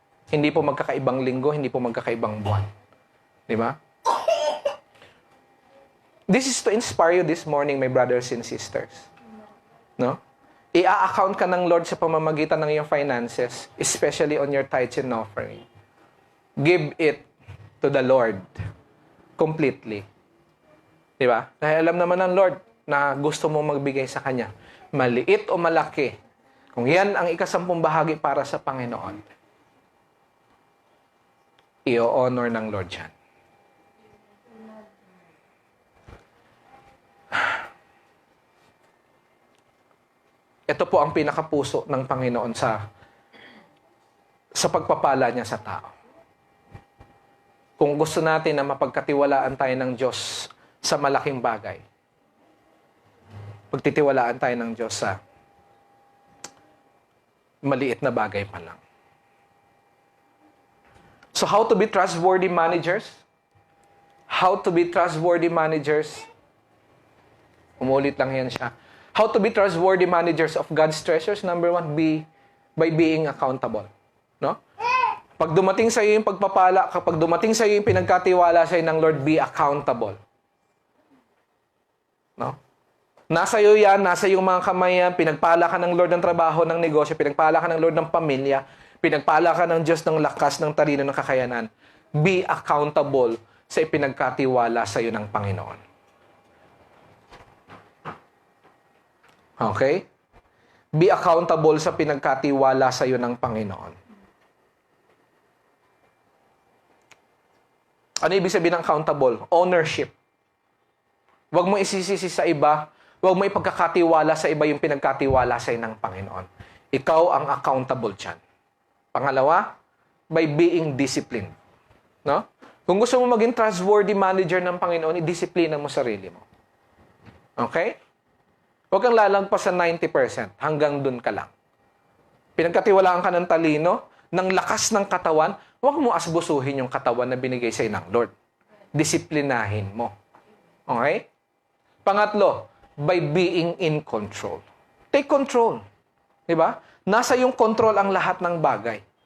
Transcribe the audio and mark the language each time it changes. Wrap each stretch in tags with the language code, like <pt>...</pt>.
<tl>Hindi po magkakaibang linggo, hindi po magkakaibang buwan. Di ba?</tl> <en>This is to inspire you this morning, my brothers and sisters. No?</en> <tl>I-account ka ng Lord sa pamamagitan ng iyong finances,</tl> <en>especially on your tithes and offering. Give it to the Lord completely.</en> <tl>Di ba? Dahil alam naman ng Lord na gusto mo magbigay sa Kanya. Maliit o malaki, kung yan ang ika-10 bahagi para sa Panginoon, i-honor ng Lord yan. Ito po ang pinakapuso ng Panginoon sa pagpapala niya sa tao. Kung gusto natin na mapagkatiwalaan tayo ng Diyos sa malaking bagay, pagtitiwalaan tayo ng Diyos sa maliit na bagay pa lang.</tl> <en>So how to be trustworthy managers? How to be trustworthy managers?</en> <tl>Umulit lang yan siya.</tl> <en>How to be trustworthy managers of God's treasures? Number 1, by being accountable. No?</en> <tl>Pag dumating sa iyo yung pagpapala, kapag dumating sa iyo yung pinagkatiwala sa iyo ng Lord,</tl> <en>be accountable.</en> <tl>No? Nasa iyo yan, nasa iyong mga kamay yan, pinagpala ka ng Lord ng trabaho, ng negosyo, pinagpala ka ng Lord ng pamilya, pinagpala ka ng Diyos ng lakas, ng talino, ng kakayanan.</tl> <en>Be accountable</en> <tl>sa ipinagkatiwala sa iyo ng Panginoon. Okay?</tl> <en>Be accountable</en> <tl>sa pinagkatiwala sa iyo ng Panginoon. Ano ibig sabihin ng accountable? Ownership. Huwag mo isisisi sa iba, huwag mo ipagkakatiwala sa iba yung pinagkatiwala sa iyo ng Panginoon. Ikaw ang accountable dyan.</tl> <en>Pangalawa, by being disciplined.</en> <tl>No? Kung gusto mo maging trustworthy manager ng Panginoon, i-disiplina mo sarili mo. Okay? Huwag kang lalagpas sa 90%. Hanggang dun ka lang. Pinagkatiwalaan ka ng talino, ng lakas ng katawan, huwag mo asbusuhin yung katawan na binigay sa'yo ng Lord. Disiplinahin mo. Okay?</tl> <en>Pangatlo, by being in control. Take control. Diba?</en> <tl>Nasa yung control ang lahat ng bagay.</tl>